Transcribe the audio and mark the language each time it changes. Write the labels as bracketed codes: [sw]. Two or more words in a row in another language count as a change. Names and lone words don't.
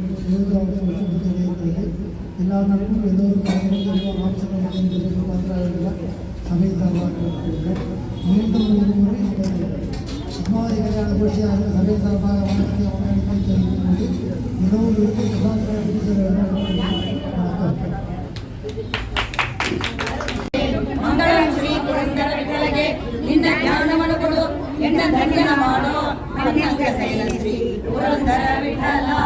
[ta] எல்லா நாளும் ஏதோ ஒரு சபை சார்பாக மீண்டும் ஒரு முறை பத்மாவதி கல்யாண நிகழ்ச்சியாக சபை சார்பாக வணக்கத்தை தெரிவிக்கும்போது ஏதோ ஒரு [kn] ಮಂಗಳಂ ಶ್ರೀ ಪುರಂದರ ವಿಠಲಗೆ ನಿನ್ನ ಜ್ಞಾನವನ್ನು ಕೊಡು ಎನ್ನ ಧನ್ಯನ ಮಾಡೋ ನನ್ನಂಗ ಶೈಲ ಶ್ರೀ ಪುರಂದರ ವಿಠಲ